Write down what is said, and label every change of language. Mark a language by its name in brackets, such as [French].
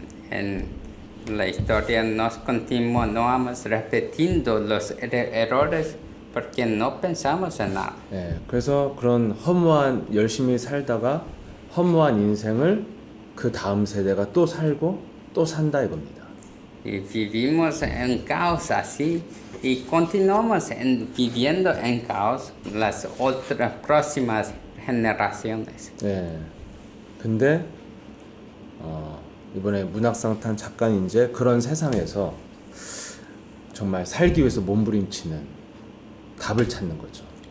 [Spanish] En la historia nos continuamos repitiendo los errores porque no pensamos en nada. [Korean] 그래서 그런 허무한 열심히 살다가 허무한 인생을 그 다음 세대가 또 살고 또 산다 이겁니다. [Spanish] Y vivimos en caos así y continuamos viviendo en caos las otras próximas generaciones. [Korean] 근데 이번에 문학상 탄 작가는 이제 그런 세상에서 정말 살기 위해서 몸부림치는 답을 찾는 거죠.